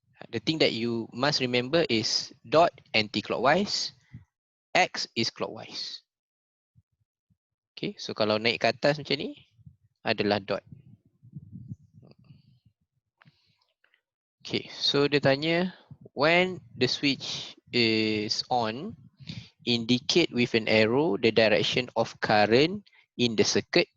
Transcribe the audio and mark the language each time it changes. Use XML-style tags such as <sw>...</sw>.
<en>The thing that you must remember is dot anti-clockwise, X is clockwise.</en> <ms>Okay, so kalau naik ke atas macam ni, adalah dot.</ms> <en>Okay, so</en> <ms>dia tanya,</ms> <en>when the switch is on, indicate with an arrow the direction of current in the circuit.</en>